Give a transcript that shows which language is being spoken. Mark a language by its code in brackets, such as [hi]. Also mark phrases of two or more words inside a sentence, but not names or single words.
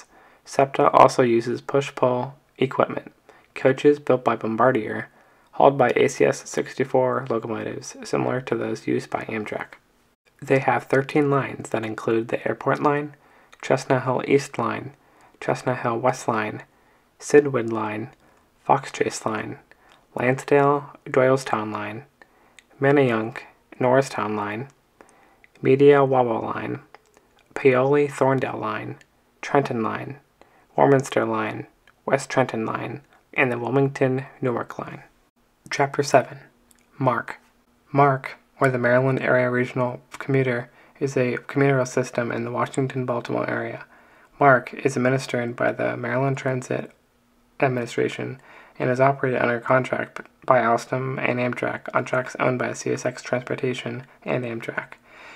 [en] SEPTA also uses push-pull equipment, coaches built by Bombardier, hauled by ACS-64 locomotives similar to those used by Amtrak. They have 13 lines that include the Airport Line, Chestnut Hill East Line, Chestnut Hill West Line, Sidwood Line, Fox Chase Line, Lansdale Doylestown Line, Manayunk Norristown Line, Media Wawa Line, Paoli Thorndale Line, Trenton Line, Warminster Line, West Trenton Line, and the Wilmington Newark Line. Chapter 7. MARC. MARC, or the Maryland Area Regional Commuter, is a commuter rail system in the Washington-Baltimore area. MARC is administered by the Maryland Transit Administration and is operated under contract by Alstom and Amtrak on tracks owned by CSX Transportation and Amtrak.